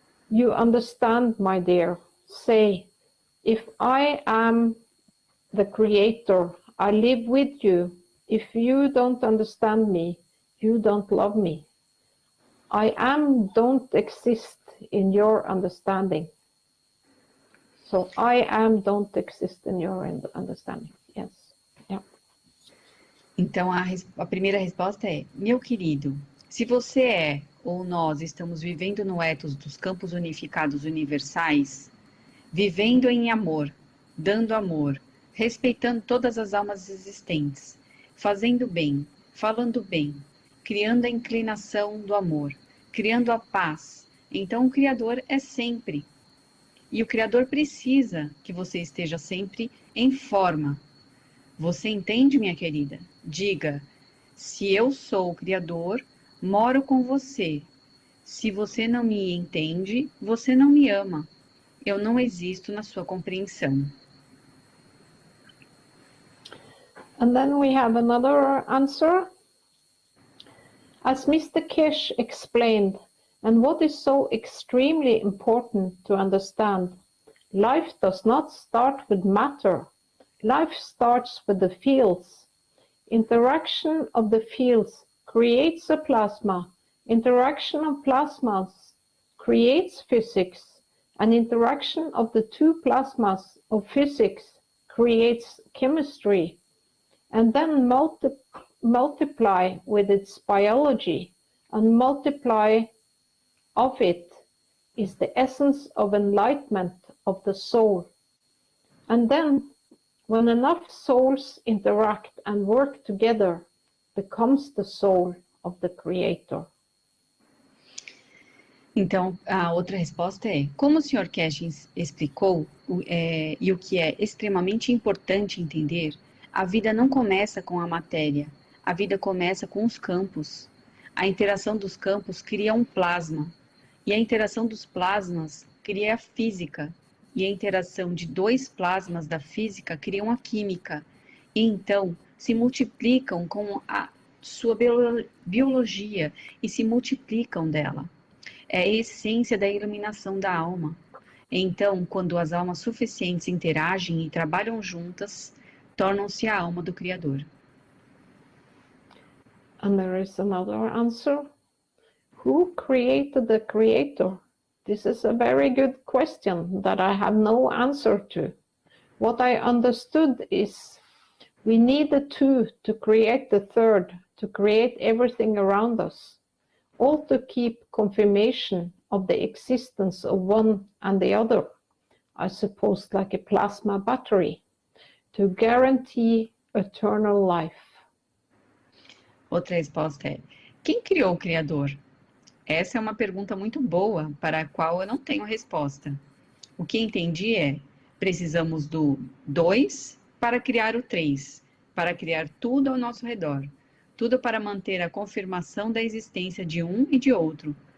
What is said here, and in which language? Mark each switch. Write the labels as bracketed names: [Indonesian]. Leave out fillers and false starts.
[English] You understand, my dear? Say, if I am the Creator, I live with you. If you don't understand me, you don't love me. I am don't exist in your understanding. So I am don't exist in your understanding. Yes. Yeah. [Portuguese] Então, a primeira resposta é: meu querido, se você é ou nós estamos vivendo no ethos dos campos unificados universais, vivendo em amor, dando amor, respeitando todas as almas existentes, fazendo bem, falando bem, criando a inclinação do amor, criando a paz, então o Criador é sempre. E o Criador precisa que você esteja sempre em forma. Você entende, minha querida? Diga: se eu sou o Criador, moro com você. Se você não me entende, você não me ama. Eu não existo na sua compreensão. [English] And then we have another answer. As Mr. Keshe explained, and what is so extremely important to understand, life does not start with matter. Life starts with the fields. Interaction of the fields creates a plasma. Interaction of plasmas creates physics. And interaction of the two plasmas of physics creates chemistry. And then multiply with its biology, and multiply of it is the essence of enlightenment of the soul. And then, when enough souls interact and work together, becomes the soul of the Creator. [Portuguese] Então, a outra resposta é: como o Sr. Keshe explicou, e o que é extremamente importante entender, a vida não começa com a matéria, a vida começa com os campos. A interação dos campos cria um plasma, e a interação dos plasmas cria a física, e a interação de dois plasmas da física criam a química, e então se multiplicam com a sua biologia e se multiplicam dela. É a essência da iluminação da alma. Então, quando as almas suficientes interagem e trabalham juntas, tornam-se a alma do Criador. [English] And there is another answer. Who created the Creator? This is a very good question that I have no answer to. What I understood is we need the two to create the third, to create everything around us, all to keep confirmation of the existence of one and the other, I suppose like a plasma battery, to guarantee eternal life. [Portuguese] Outra resposta é: quem criou o Criador? Essa é uma pergunta muito boa, para a qual eu não tenho resposta. O que entendi é: precisamos do 2 para criar o 3, para criar tudo ao nosso redor, tudo para manter a confirmação da existência de um e de outro.